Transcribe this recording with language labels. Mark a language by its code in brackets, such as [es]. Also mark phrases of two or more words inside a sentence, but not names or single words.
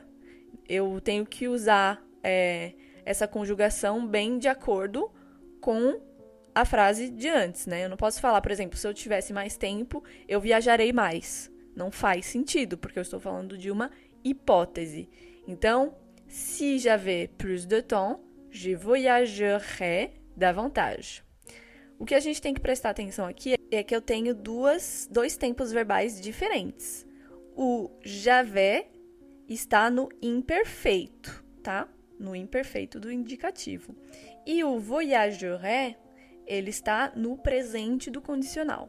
[pt] Eu tenho que usar essa conjugação bem de acordo com a frase de antes, Eu não posso falar, por exemplo, se eu tivesse mais tempo, eu viajarei mais. Não faz sentido, porque eu estou falando de uma hipótese. Então, [fr] si j'avais plus de temps, je voyagerais davantage. [pt] O que a gente tem que prestar atenção aqui é que eu tenho dois tempos verbais diferentes. O j'avais está no imperfeito, tá? No imperfeito do indicativo. E o voyagerais, ele está no presente do condicional.